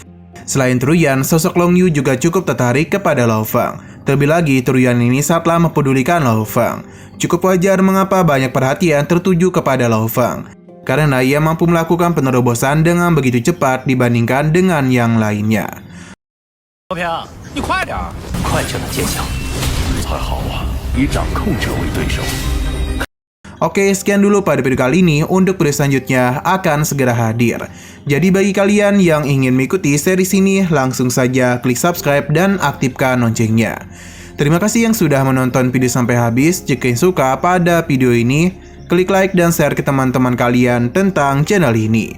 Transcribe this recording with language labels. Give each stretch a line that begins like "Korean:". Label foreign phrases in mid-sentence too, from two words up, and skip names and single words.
Indonesian: Selain Turuyan, sosok Long Yu juga cukup tertarik kepada Lo Fang. Terlebih lagi, Turuyan ini sangatlah mempedulikan Lo Fang. Cukup wajar mengapa banyak perhatian tertuju kepada Lo Fang, karena ia mampu melakukan penerobosan dengan begitu cepat dibandingkan dengan yang lainnya.
Chinese: 罗平，你快点儿，快就能见效。还好啊，以掌控者为对手。
Indonesian: Oke, sekian dulu pada video kali ini. Untuk video selanjutnya akan segera hadir. Jadi bagi kalian yang ingin mengikuti series ini, langsung saja klik subscribe dan aktifkan loncengnya. Terima kasih yang sudah menonton video sampai habis. Jika suka pada video ini, klik like dan share ke teman-teman kalian tentang channel ini.